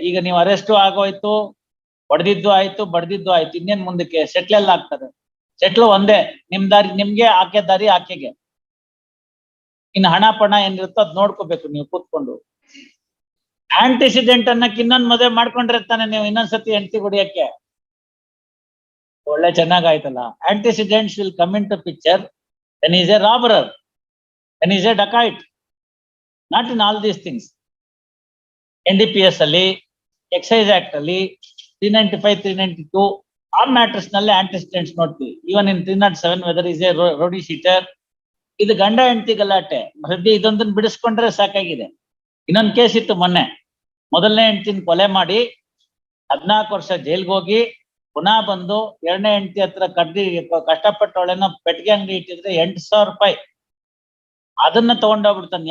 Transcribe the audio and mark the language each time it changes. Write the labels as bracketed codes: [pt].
[kn] ಈಗ ನೀವು ಅರೆಸ್ಟು ಆಗೋಯ್ತು, ಹೊಡೆದಿದ್ದು ಆಯ್ತು, ಬಡ್ದಿದ್ದು ಆಯ್ತು, ಇನ್ನೇನ್ ಮುಂದಕ್ಕೆ ಸೆಟ್ಲ್ ಎಲ್ಲ ಆಗ್ತದೆ? ಸೆಟ್ಲ್ ಒಂದೇ, ನಿಮ್ ದಾರಿ ನಿಮ್ಗೆ, ಆಕೆ ದಾರಿ ಆಕೆಗೆ. ಇನ್ನು ಹಣ ಪಣ ಏನಿರುತ್ತೋ ಅದ್ ನೋಡ್ಕೋಬೇಕು ನೀವು ಕೂತ್ಕೊಂಡು. ಆಂಟಿಸಿಡೆಂಟ್ ಅನ್ನಕ್ಕೆ ಇನ್ನೊಂದ್ ಮದುವೆ ಮಾಡ್ಕೊಂಡಿರ್ತಾನೆ ನೀವು ಇನ್ನೊಂದ್ಸತಿ ಹೆಂಡತಿ ಹೊಡಿಯಕ್ಕೆ. ಒಳ್ಳೆ ಚೆನ್ನಾಗಾಯ್ತಲ್ಲ. [en] Antecedents will come into picture when he is a robber, when he is a dacoit, not in all these things. [kn] NDPS ಅಲ್ಲಿ, ಎಕ್ಸೈಸ್ ಆಕ್ಟ್ ಅಲ್ಲಿ 395, 392 ಆ ಮ್ಯಾಟರ್ಸ್ ನಲ್ಲಿ ಆಂಟಿಸಿಡೆಂಟ್ಸ್ ನೋಡ್ತೀವಿ. [en] Even in 307 whether is a rowdy sheeter. [kn] ಇದು ಗಂಡ ಹೆಂಡತಿ ಗಲಾಟೆ. ಸದ್ಯ ಇದೊಂದನ್ನ ಬಿಡಿಸ್ಕೊಂಡ್ರೆ ಸಾಕಾಗಿದೆ. ಇನ್ನೊಂದ್ ಕೇಸ್ ಇತ್ತು ಮೊನ್ನೆ, ಮೊದಲನೇ ಹೆಂಡತಿನ ಕೊಲೆ ಮಾಡಿ 14 ವರ್ಷ ಜೈಲ್ಗೆ ಹೋಗಿ ಪುನಃ ಬಂದು ಎರಡನೇ ಹೆಂಡತಿ ಹತ್ರ ಕಷ್ಟಪಟ್ಟವಳೇನೋ ಪೆಟ್ಟಿಗೆ ಅಂಗಡಿ ಇಟ್ಟಿದ್ರೆ 8,000 ರೂಪಾಯಿ ಅದನ್ನ ತಗೊಂಡೋಗ್ಬಿಡ್ತಾನೆ.